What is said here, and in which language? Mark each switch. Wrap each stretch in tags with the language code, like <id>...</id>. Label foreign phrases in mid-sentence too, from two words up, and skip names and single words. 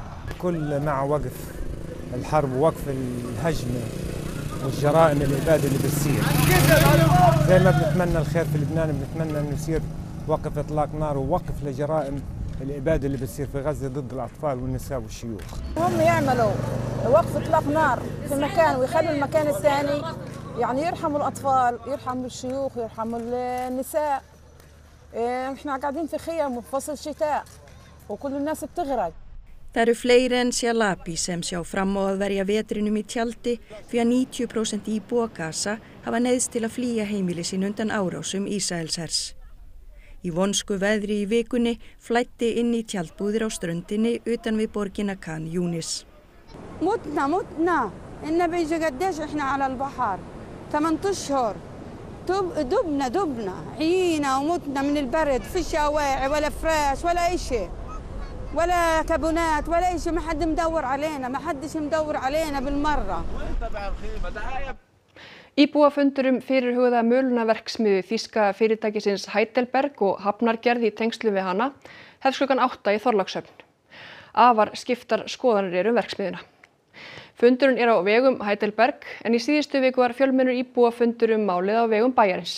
<ar>كل مع وقف الحرب ووقف الهجمة والجرائم الإبادة اللي بتصير زي ما بنتمنى الخير في لبنان بنتمنى إنه يصير وقف إطلاق نار ووقف لجرائم الإبادة اللي بتصير في غزة ضد الأطفال والنساء والشيوخ. هم يعملوا وقف إطلاق نار في مكان ويخلوا المكان الثاني يعني يرحموا الأطفال يرحموا الشيوخ يرحموا النساء. إحنا قاعدين في خيام وفصل الشتاء وكل الناس بتغرق.</ar> <is>Það eru fleiri en Shalabi sem sjá fram á að verja vetrinum í tjaldi því að 90% íbúa Gaza hafa neyðst til að flýja heimili sín undan árásum Ísraelshers. Í vonsku veðri í vikunni flæddi inn í tjaldbúðir á ströndinni utan við borgina Khan Yunis.</is> <ar>متنا إننا بيجي قديش إحنا على البحر 8 أشهر دبنا عينا ومتنا من البرد في شواعي ولا فراش ولا أي شيء ولا كابونات ولا أي شيء ما حد مدور علينا ما حدش مدور علينا بالمرة.</ar> <is>Íbúafundur fyrirhugaða mölunaverksmiðju þýska fyrirtækisins Heidelberg og hafnargerð í tengslum við hana hefst klukkan 8 í Þorlákshöfn. Afar skiptar skoðanir eru verksmiðjuna. Fundurinn á vegum Heidelberg en í síðustu viku var fjölmennur íbúafundur málið á vegum bæjarins.</is>